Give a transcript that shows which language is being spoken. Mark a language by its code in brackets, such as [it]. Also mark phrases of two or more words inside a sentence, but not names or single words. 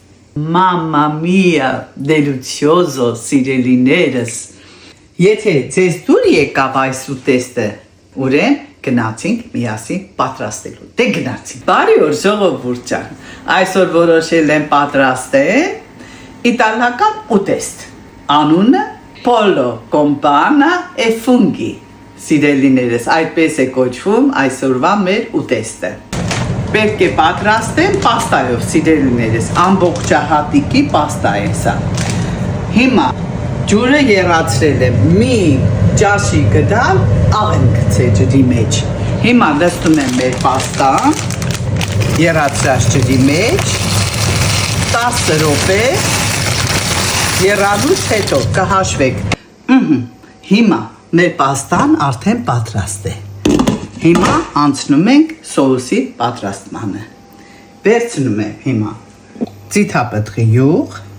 [it] Mamma mia, delicioso, [hy] սիրելիներս։ Եթե ձեզ դուր եկավ այս ուտեստը, ուրեմն գնացինք միասին պատրաստելու։ Դե գնացինք։ Բարի օր ժողովուրդ ջան։ Այսօր որոշել եմ պատրաստել իտալական ուտեստ։ Անունը Pollo con panna e funghi։ Սիրելիներս, այդպես է կոչվում այսօրվա մեր ուտեստը։ Պետք է պատրաստեմ պաստայով, սիրելիներս, ամբողջահատիկի պաստա է սա։ Հիմա ջուրը եռացրել եմ, մի ճաշի գդալ աղեն գցել ջրի մեջ։ Հիմա լցնում եմ մեր պաստան, եռացրած ջրի մեջ, 10 րոպե, եռալուց հետո կհաշվեք։ Հիմա մեր պաստան արդեն պատրաստ է։ Հիմա անցնում ենք սոուսի պատրաստմանը։ Վերցնում եմ հիմա ձիթապտղի յուղ,